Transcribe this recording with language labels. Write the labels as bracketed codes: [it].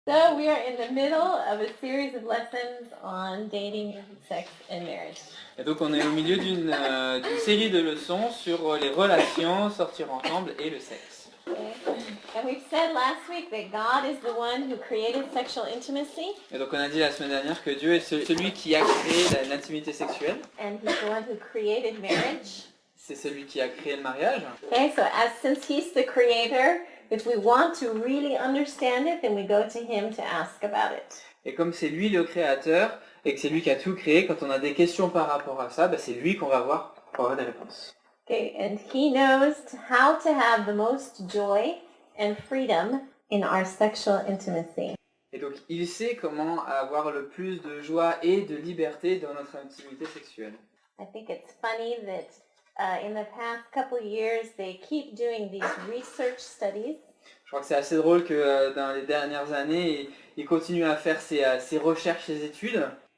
[en] So we are in the middle of a series of lessons on dating, sex, and marriage. [fr] Et donc on est au milieu d'une série de leçons sur les relations, sortir ensemble et le sexe. [en] Okay. And we said last week that God is the one who created sexual intimacy. [fr] Et donc on a dit la semaine dernière que Dieu est celui qui a créé l'intimité sexuelle. [en] And he's the one who created marriage. [fr] C'est celui qui a créé le mariage. [en] Okay, so since he's the creator, if we want to really understand it, then we go to him to ask about it. [fr] Et comme c'est lui le créateur et que c'est lui qui a tout créé, quand on a des questions par rapport à ça, c'est lui qu'on va voir pour avoir des réponses. [en] Okay, and he knows how to have the most joy and freedom in our sexual intimacy. [fr] Et donc il sait comment avoir le plus de joie et de liberté dans notre intimité sexuelle. [en] I think it's funny that in the past couple years they keep doing these research studies. [fr] Je crois que c'est assez drôle que dans les dernières années, ils continuent à faire ces recherches, ces études.